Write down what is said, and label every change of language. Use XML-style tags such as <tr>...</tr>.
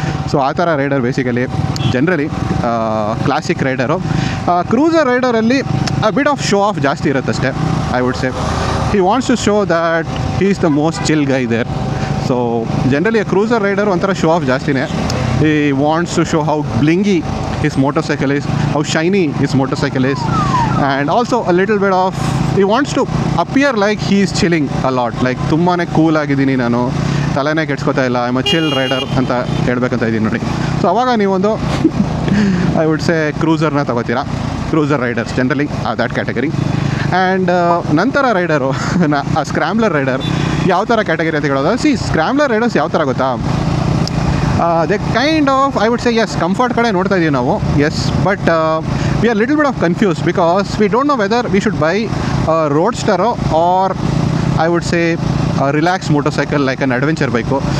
<kn>So ಆ ಥರ rider basically generally classic rider. Cruiser ರೈಡರಲ್ಲಿ</kn> <en>a bit of show off</en> <kn>ಜಾಸ್ತಿ ಇರುತ್ತಷ್ಟೇ,</kn> <en>I would say. He wants to show that he is the most chill guy there. So generally cruiser rider</en> <kn>ಒಂಥರ show of ಜಾಸ್ತಿನೇ.</kn> <en>he wants to show how blingy his motorcycle is, how shiny his motorcycle is, and also a little bit of he wants to appear like he is chilling a lot, like</en> <kn>ತುಂಬಾ cool ಆಗಿದ್ದೀನಿ ನಾನು, ತಲೆನೇ ಕೆಡ್ಸ್ಕೊತಾ ಇಲ್ಲ,</kn> <en>I am a chill rider</en> <kn>ಅಂತ ಹೇಳ್ಬೇಕಂತ ಇದ್ದೀನಿ ನೋಡಿ. So ಅವಾಗ ನೀವೊಂದು</kn> <en>I would say</en> <kn>ಕ್ರೂಸರ್ನ ತಗೋತೀರಾ, cruiser Riders generally that category. And ನಂತರ ರೈಡರು ಸ್ಕ್ರ್ಯಾಮ್ಲರ್ ರೈಡರ್ ಯಾವ ಥರ ಕ್ಯಾಟಗರಿ ಅಂತ ಹೇಳೋದು.</kn> <en>scrambler riders</en> <kn>ಯಾವ ಥರ ಗೊತ್ತಾ,</kn> <en>the kind of I would say yes</en> <kn>comfort ಕಡೆ ನೋಡ್ತಾ ಇದ್ದೀವಿ ನಾವು,</kn> <en>Yes, but we are little bit of confuse because we don't know whether we should buy ರೋಡ್ಸ್ಟರೋ or I would say relax motorcycle like an adventure bike.</en>